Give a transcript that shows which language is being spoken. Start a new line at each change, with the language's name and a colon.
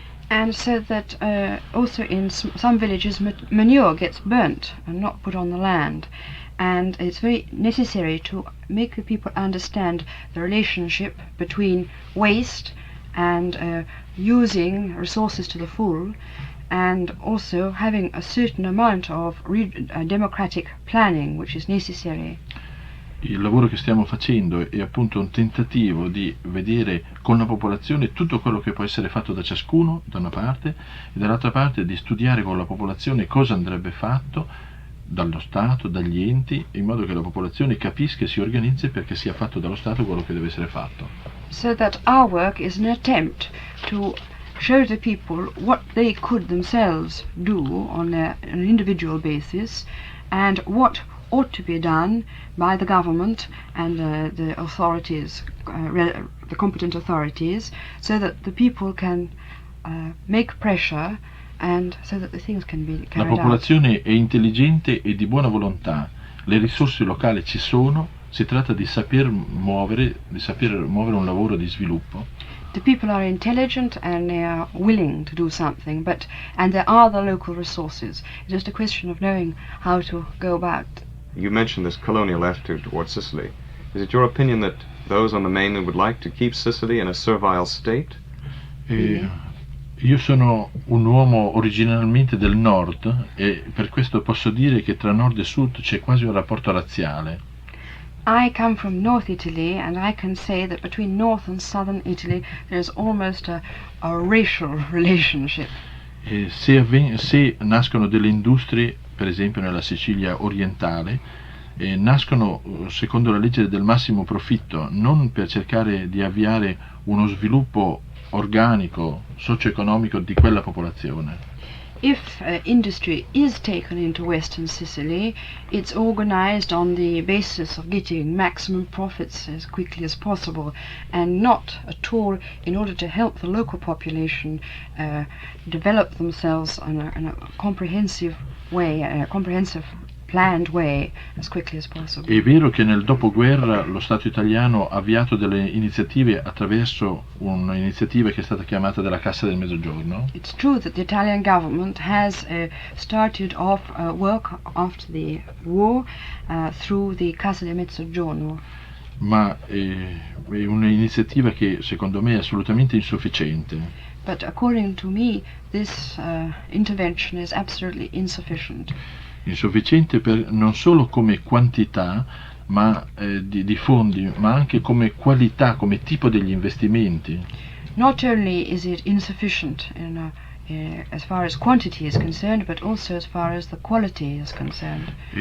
English: And so that also in some villages manure gets burnt and not put on the land. And it's very necessary to make the people understand the relationship between waste and using resources to the full, and also having a certain amount of democratic planning which is necessary.
Italian: Il lavoro che stiamo facendo è appunto un tentativo di vedere con la popolazione tutto quello che può essere fatto da ciascuno da una parte e dall'altra parte di studiare con la popolazione cosa andrebbe fatto dallo Stato, dagli enti, in modo che la popolazione capisca e si organizzi perché sia fatto dallo Stato quello che deve essere fatto.
English: So that our work is an attempt to show the people what they could themselves do on an individual basis and what ought to be done by the government and the authorities, the competent authorities, so that the people can make pressure and so that the things can be
Italian: La
English: carried out.
Italian: popolazione è intelligente e di buona volontà, le risorse locali ci sono, si tratta di saper muovere un lavoro di sviluppo.
English: The people are intelligent and they are willing to do something, and there are the local resources. It's just a question of knowing how to go about. You mentioned this colonial attitude towards Sicily. Is it your opinion that those on the mainland would like to keep Sicily in a servile state?
Italian: Io sono un uomo originalmente del nord e per questo posso dire che tra nord e sud c'è quasi un rapporto razziale.
English: I come from North Italy and I can say that between North and Southern Italy there's almost a racial relationship.
Italian: E se nascono delle industrie, per esempio nella Sicilia orientale, nascono secondo la legge del massimo profitto, non per cercare di avviare uno sviluppo organico, socio-economico di quella popolazione.
English: If industry is taken into Western Sicily, it's organized on the basis of getting maximum profits as quickly as possible and not at all in order to help the local population develop themselves in a comprehensive way, a comprehensive planned way as quickly as possible.
Italian: È vero che nel dopoguerra lo Stato italiano ha avviato delle iniziative attraverso un'iniziativa che è stata chiamata della Cassa del Mezzogiorno.
English: It's true that the Italian government has started off work after the war through the Cassa del Mezzogiorno.
Italian: Ma è un'iniziativa che secondo me è assolutamente insufficiente.
English: But according to me, this intervention is absolutely insufficient.
Italian: Insufficiente non solo come quantità di fondi, ma anche come qualità, come tipo degli investimenti.
English: Not only is it insufficient as far as quantity is concerned, but also as far as the quality is concerned.